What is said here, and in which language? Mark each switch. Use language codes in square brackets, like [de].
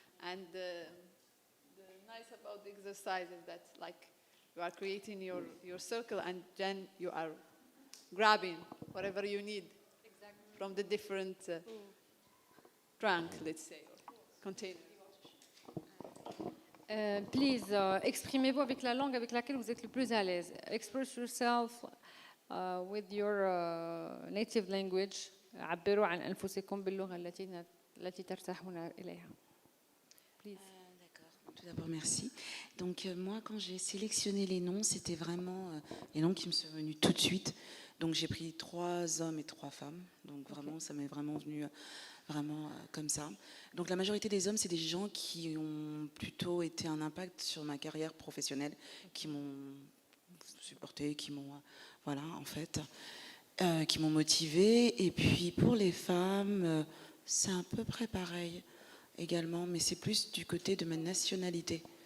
[en] And the nice about the exercise is that like you are creating your circle and then you are grabbing whatever you need Exactly. from the different trunk, let's say, or container. Please, [fr] exprimez-vous avec la langue avec laquelle vous êtes le plus à l'aise. [en] Express yourself with your native language. [ar] عبروا عن أنفسكم باللغة التي ترتاحون إليها. [en] Please. [fr] D'accord. Tout d'abord, merci. Donc, moi, quand j'ai sélectionné les noms, c'était vraiment les noms qui me sont venus tout de suite. Donc, j'ai pris 3 hommes et 3 femmes. Donc, vraiment, ça m'est vraiment venu vraiment comme ça. Donc, la majorité des hommes, c'est des gens qui ont plutôt été un impact sur ma carrière professionnelle, qui m'ont supporté, qui m'ont, voilà, en fait, qui m'ont motivée. Et puis, pour les femmes, c'est à peu près pareil également, mais c'est plus du côté de ma nationalité.